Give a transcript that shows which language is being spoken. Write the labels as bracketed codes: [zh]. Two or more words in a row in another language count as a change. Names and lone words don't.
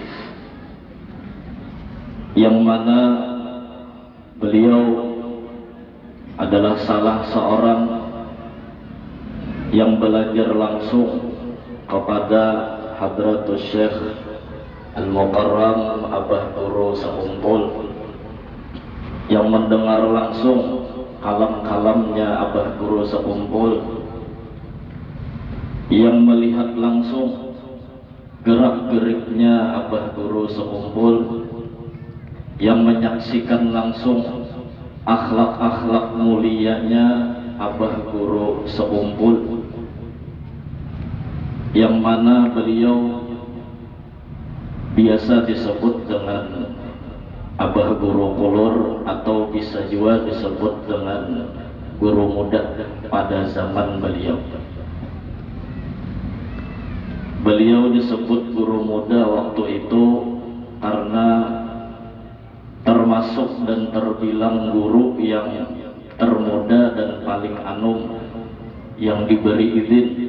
[id] yang mana beliau adalah salah seorang yang belajar langsung kepada Hadratus Syekh Al-Mukarram Abah Guru Sekumpul, yang mendengar langsung kalam-kalamnya Abah Guru Sekumpul, yang melihat langsung gerak-geriknya Abah Guru Sekumpul, yang menyaksikan langsung akhlak-akhlak mulianya Abah Guru Sekumpul, yang mana beliau biasa disebut dengan Abah Guru Kulur, atau bisa juga disebut dengan guru muda pada zaman beliau. Beliau disebut guru muda waktu itu karena termasuk dan terbilang guru yang termuda dan paling anum yang diberi izin